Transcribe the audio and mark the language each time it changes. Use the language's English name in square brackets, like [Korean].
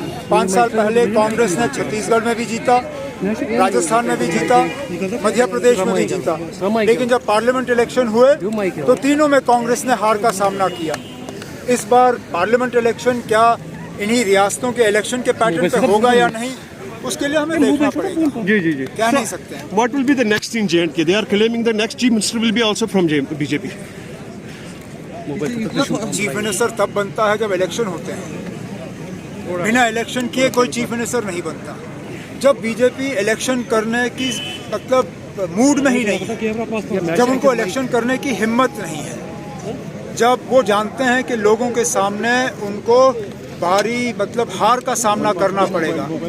[Hindi] 5 साल पहले कांग्रेस ने छत्तीसगढ़ में भी जीता, राजस्थान में भी जीता, मध्य प्रदेश में भी जीता, लेकिन जब पार्लियामेंट इलेक्शन हुए तो तीनों में कांग्रेस ने हार का सामना किया। इस बार पार्लियामेंट इलेक्शन क्या इन्हीं रियासतों के इलेक्शन के पैटर्न पे होगा या नहीं, उसके लिए हमें देखना पड़ेगा। जी क्या नहीं सकते हैं। [English] What will be the next in J&K? They are claiming the next chief minister will be also from BJP. [Hindi] Chief minister तब बनता है जब इलेक्शन होते हैं, बिना इलेक्शन किए कोई चीफ मिनिस्टर नहीं बनता। जब बीजेपी इलेक्शन करने की मतलब मूड में ही नहीं है, जब उनको इलेक्शन करने की हिम्मत नहीं है, जब वो जानते हैं कि लोगों के सामने उनको भारी मतलब हार का सामना करना पड़ेगा।